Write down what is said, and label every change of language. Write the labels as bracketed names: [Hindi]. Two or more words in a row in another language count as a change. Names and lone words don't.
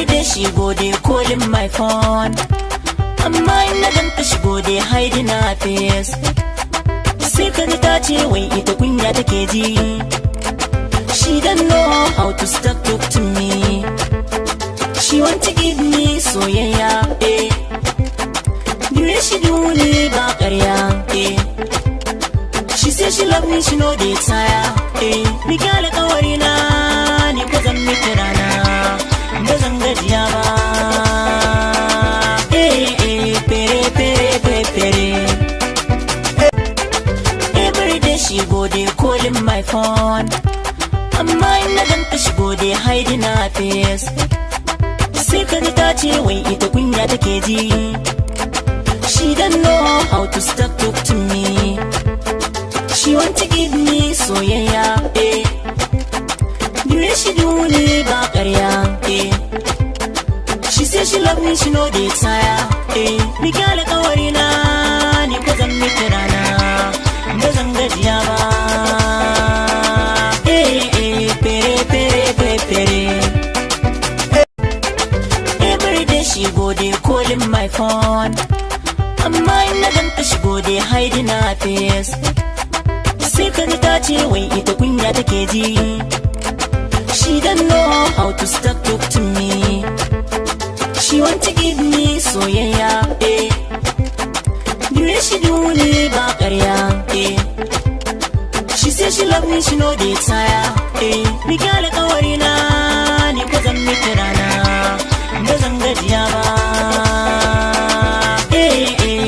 [Nigerian Pidgin] she go dey calling my phone, [Hausa] amma in na ganta [Nigerian Pidgin] she go dey hiding her face. [Hausa] Sai kaji ta ce wai ita kunya take ji, [Nigerian Pidgin] she don't know how to stop talk to me. She want to give me soyayya, eh. The way she do me [Hausa] ba ƙarya, eh. [Nigerian Pidgin] She say she love me, she know they tire, eh. [Hausa] Ni ga alƙawari na ni ko zan miki rana, ba zan gajiya ba, eh eh. [Nigerian Pidgin] Pere pere pere pere. Every day she go dey calling my phone, [Hausa] amma in na ganta [Nigerian Pidgin] she go dey hiding her face. [Hausa] Sai kaji ta ce wai ita kunya take ji, [Nigerian Pidgin] she don't know how to stop talk to me. She want to give me soyayya, eh. The way she do me [Hausa] ba ƙarya, eh. [Nigerian Pidgin] She say she love me, she know they tire, eh. [Hausa] Ni ga alƙawari na ni ko zan miki rana, ba zan gajiya ba, eh eh. [Nigerian Pidgin] Pere pere pere pere. Every day she go dey calling my phone, [Hausa] amma in na ganta [Nigerian Pidgin] she go dey hiding her face. [Hausa] Sai kaji ta ce wai ita kunya take ji, [Nigerian Pidgin] she don't know how to stop talk to me. She want to give me soyayya, eh. The way she do me [Hausa] ba ƙarya, eh. [Nigerian Pidgin] She say she love me, she know they tire, eh. [Hausa] Ni ga alƙawari na ni ko zan miki rana, ba zan gajiya ba, eh.